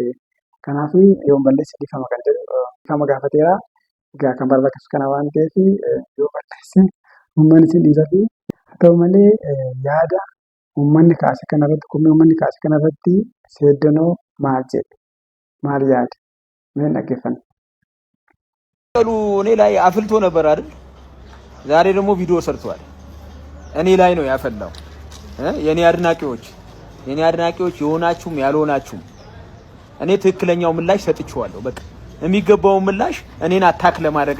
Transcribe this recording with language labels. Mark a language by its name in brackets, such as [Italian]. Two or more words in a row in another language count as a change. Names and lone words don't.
[Oromo] Kanaaf yoo balleesse dhiifama kan jedhu dhiifama gaafateera. Egaa kan barbaachisu kana waan ta'eef yoo balleesse uummanni si dhiisatu. Haa ta'u malee yaada uummanni kaase kanarratti komii uummanni kaase kanarratti seeddanoo maal jedhe? Maal yaade? Mee dhaggeeffanna. [Amharic] እኔ ላይ አፍልቶ ነበር አይደል? ዛሬ ደግሞ ቪዲዮ ሰርቷል። እኔ ላይ ነው ያፈላው። የኔ አድናቂዎች የሆናችሁም ያልሆናችሁም እኔ ትክክለኛው ምላሽ ሰጥቼዋለሁ። በቃ የሚገባው ምላሽ እኔን አታክ ለማድረግ